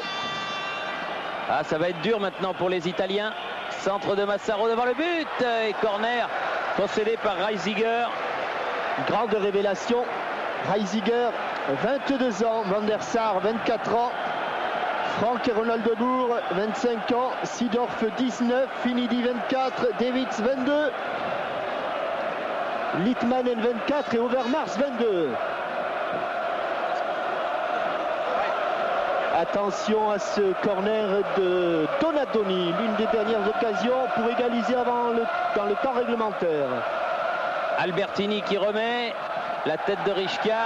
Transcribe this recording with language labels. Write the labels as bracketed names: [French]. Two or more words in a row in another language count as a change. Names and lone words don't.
[French] Ah, ça va être dur maintenant pour les Italiens. Centre de Massaro devant le but. Et corner possédé par Reisiger. Grande révélation. Reisiger, 22 ans. Van der Sar, 24 ans. Franck et Ronald de Boer, 25 ans. Seedorf, 19. Finidi, 24. Davids, 22. Litmanen, 24. Et Overmars, 22. Attention à ce corner de Donadoni, l'une des dernières occasions pour égaliser dans le temps réglementaire. Albertini qui remet la tête de Rijkaard.